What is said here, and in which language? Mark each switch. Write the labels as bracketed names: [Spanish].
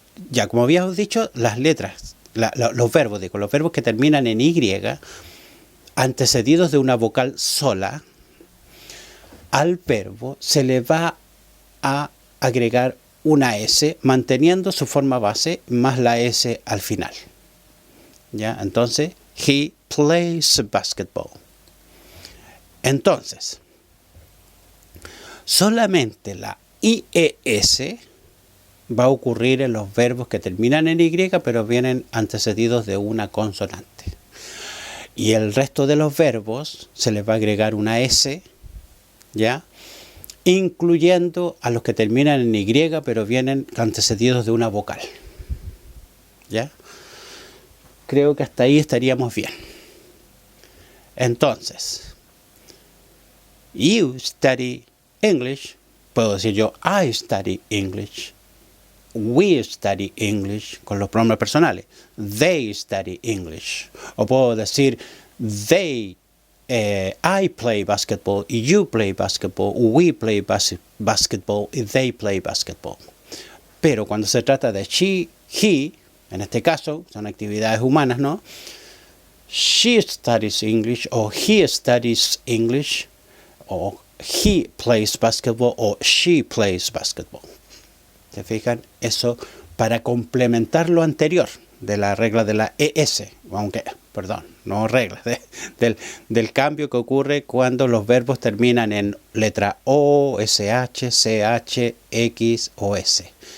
[Spanish] Ya, como habíamos dicho, las letras, los verbos que terminan en Y, antecedidos de una vocal sola, al verbo se le va a agregar una S, manteniendo su forma base más la S al final. ¿Ya? [English] Entonces, he plays basketball. [Spanish] Entonces, solamente la IES va a ocurrir en los verbos que terminan en Y, pero vienen antecedidos de una consonante. Y el resto de los verbos se les va a agregar una S, ¿ya? Incluyendo a los que terminan en Y, pero vienen antecedidos de una vocal. ¿Ya? Creo que hasta ahí estaríamos bien. Entonces, you study English. Puedo decir yo, I study English. We study English con los pronombres personales. [English] They study English. O puedo decir I play basketball, you play basketball, we play basketball y they play basketball. [Spanish] Pero cuando se trata de she, he, en este caso, son actividades humanas, ¿no? [English] She studies English, o he studies English, o he plays basketball, o she plays basketball. [Spanish] ¿Se fijan? Eso para complementar lo anterior de la regla de la ES, aunque, perdón, no regla, del cambio que ocurre cuando los verbos terminan en letra O, SH, CH, X o S.